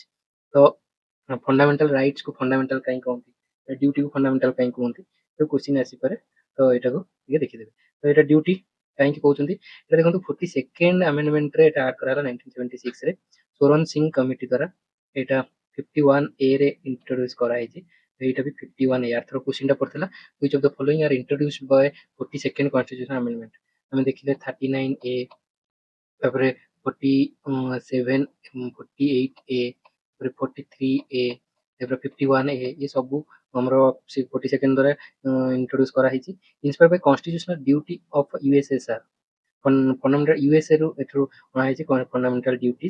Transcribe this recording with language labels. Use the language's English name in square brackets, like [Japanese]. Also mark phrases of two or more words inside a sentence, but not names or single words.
[Odia] ତ [English] fundamental rights [Odia] କୁ ଫଣ୍ଡାମେଣ୍ଟାଲ କାହିଁ କହନ୍ତି, ଡ୍ୟୁଟି କୁ ଫଣ୍ଡାମେଣ୍ଟାଲ କାହିଁ କୁହନ୍ତି, ତ କ୍ୱେଶ୍ଚିନ୍ ଆସିପାରେ। ତ ଏଇଟାକୁ ଟିକେ ଦେଖିଦେବେ। ତ ଏଇଟା ଡ୍ୟୁଟି କାହିଁକି କହୁଛନ୍ତି, ଏଇଟା ଦେଖନ୍ତୁ 42nd ଆମେଣ୍ଡମେଣ୍ଟରେ ଏଇଟା ଆଡ୍ କରାହେଲା 1976 ରେ ସୋରନ ସିଂ କମିଟି ଦ୍ୱାରା। ଏଇଟା 51A ରେ ଇଣ୍ଟ୍ରୋଡ୍ୟୁସ କରାଯାଇଛି। ଏଇଟା ବି 51A, ଆର୍ଥର କ୍ୱେଶ୍ଚିନ୍ ଟା ପଡିଥିଲା [English] which of the following are introduced by 42nd constitutional amendment। [Odia] ଆମେ ଦେଖିଲେ 39A, ତାପରେ 47, 48A, ତାପରେ 43A, ତାପରେ 51A, ଏ ସବୁ ଆମର 42nd ଦ୍ୱାରା ଇଣ୍ଟ୍ରୋଡ୍ୟୁସ କରାହେଇଛି। [English] inspired by constitutional duty of USSR, fundamental USA [Odia] ରୁ ଏଥିରୁ ଅଣାହେଇଛି [English] fundamental duties.